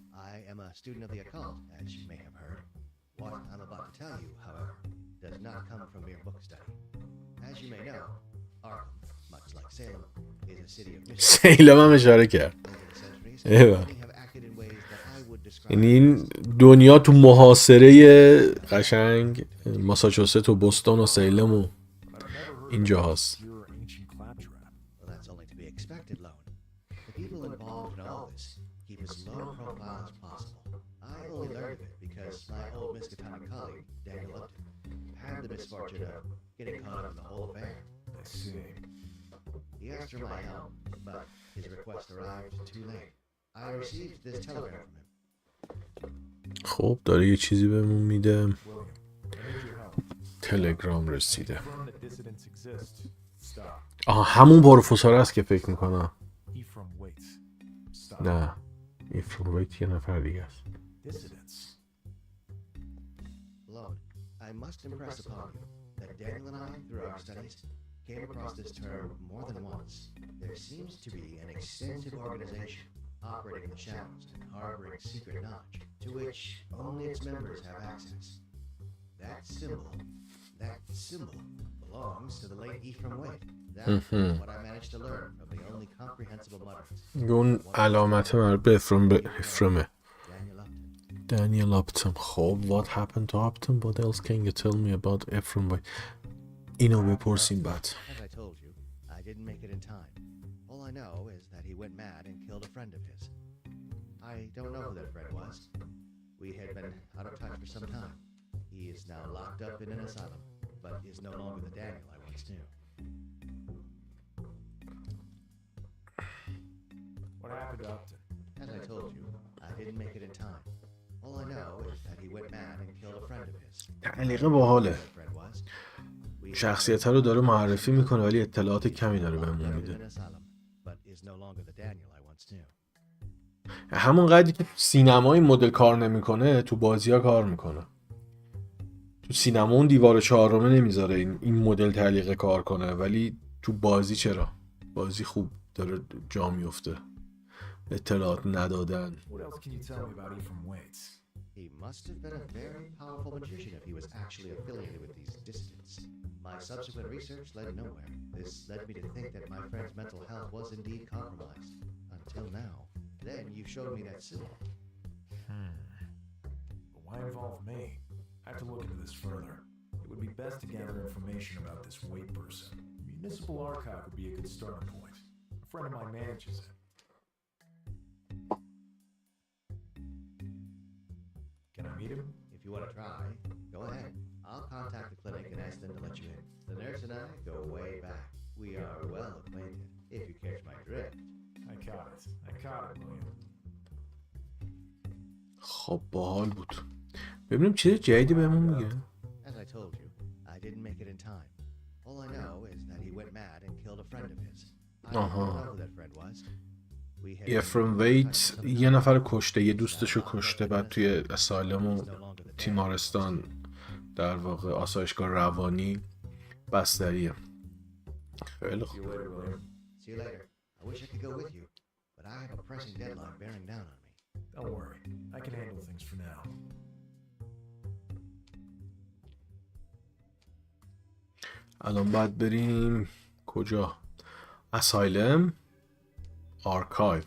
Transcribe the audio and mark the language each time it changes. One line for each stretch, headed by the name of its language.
English: I am a student of the occult, as you may have heard. What I'm about to tell you, however, does not come from mere book study. As you may know, Arkham, much like Salem, is a city of mystery.
Persian: سیلم هم اشاره کرد.
English: Over the centuries,
Persian: ایوه.
English: many have acted in ways that I would describe
Persian: یعنی این دنیا تو محاصره قشنگ ماساچوست و بوستون و سیلم و اینجا هست.
English: Your ancient claptrap. Well, that's only to be expected, Lone. The people involved in all this keep as low profile as possible. I only learned of it because my old Miskatonic colleague, Daniel Upton, had the misfortune of getting caught up in the whole affair. I see. He asked for my help, but his request arrived too late. I received this telegram from him.
Persian: خب داره یه چیزی بهمون میده.
English: William, I need your help.
Persian: تلگرام رسیده.
English: Confirm that dissidents exist. Stop.
Persian: آها همون پروفسور است که فکر میکنم.
English: Ephraim waits. Stop.
Persian: نه ایفرون ویت یه نفر دیگه است.
English: Dissidents. Lone, I must impress upon you that Daniel and I, through our studies, came across this term more than once. There seems to be an extensive organization operating in the shadows and harboring secret knowledge to which only its members have access. That symbol belongs to the late Ephraim Wade. That's what I managed to learn from the only comprehensible mutterings.
Persian: اون علامت مربوط به افرمه.
English: Daniel Upton. Daniel Upton. خب what happened to Upton? What else can you tell me about Ephraim White?
Persian: اینو بپرسیم بعد.
English: As I told you, I didn't make it in time. All I know is that he went mad and killed a friend of his. I don't know who that friend was. We had been out of touch for some time. He is now locked up in an asylum, but is no longer the Daniel I once knew. What happened to Upton? As I told you, I didn't make it in time. All I know is that he went mad and killed a friend of his.
Persian: تعلیقه باحاله.
English: That friend was. We
Persian: شخصیت رو داره معرفی میکنه ولی اطلاعات کمی داره بهمون
English: in an
Persian: میده.
English: asylum, but is no longer the Daniel I once knew.
Persian: همون قدری که سینما این مدل کار نمیکنه تو بازی ها کار میکنه. تو سینما اون دیوار چهارمه نمیذاره این مدل تعلیقه کار کنه ولی تو بازی چرا؟ بازی خوب داره جا میفته. اطلاعات ندادن.
English: What else can you tell me about Ephraim Waits? He must have been a very powerful magician if he was actually affiliated with these dissidents. My subsequent research led nowhere. This led me to think that my friend's mental health was indeed compromised. Until now. Then you showed me that symbol. But why involve me? I have to look into this further. It would be best to gather information about this Wade person. Municipal archive would be a good starting point. A friend of mine manages it. Can I meet him? If you want to try, go ahead. I'll contact the clinic and ask them to let you in. The nurse and I go way back. We are well acquainted, if you catch my drift. I caught it. I caught it, William.
Persian: خب باحال بود. ببینیم چیز جدیدی بهمون میگه.
English: As I told you, I didn't make it in time. All I know is that he went mad and killed a friend of his. I don't know who that friend was. We had
Persian: افرم ویت یه نفر کشته، یه دوستشو کشته، بعد توی اسایلم و تیمارستان در واقع آسایشگاه روانی بستریه. خیلی خوب.
English: See you later, William. See you later. I wish I could go with you, but I have a pressing deadline bearing down on me. Don't worry. I can handle things for now.
Persian: الان باید بریم کجا؟ اسایلم، آرکایو.